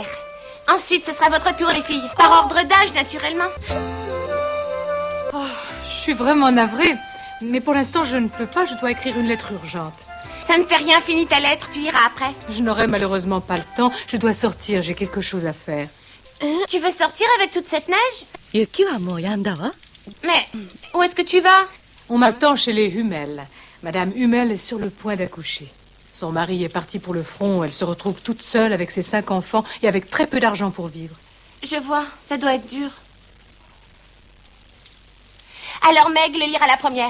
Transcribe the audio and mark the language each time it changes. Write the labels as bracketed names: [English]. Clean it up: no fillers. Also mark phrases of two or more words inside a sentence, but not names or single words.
[French] Ensuite, ce sera votre tour, les filles. Par ordre d'âge, naturellement. Je suis vraiment navrée. Mais pour l'instant, je ne peux pas. Je dois écrire une lettre urgente. Ça ne fait rien, finis ta lettre, tu iras après. Je n'aurai malheureusement pas le temps. Je dois sortir. J'ai quelque chose à faire. Tu veux sortir avec toute cette neige? [Japanese] 雪はもう止んだわ。 [French] Mais où est-ce que tu vas? On m'attend chez les Hummel. Madame Hummel est sur le point d'accoucher. Son mari est parti pour le front. Elle se retrouve toute seule avec ses 5 enfants et avec très peu d'argent pour vivre. Je vois, ça doit être dur. Alors Meg le lira la première.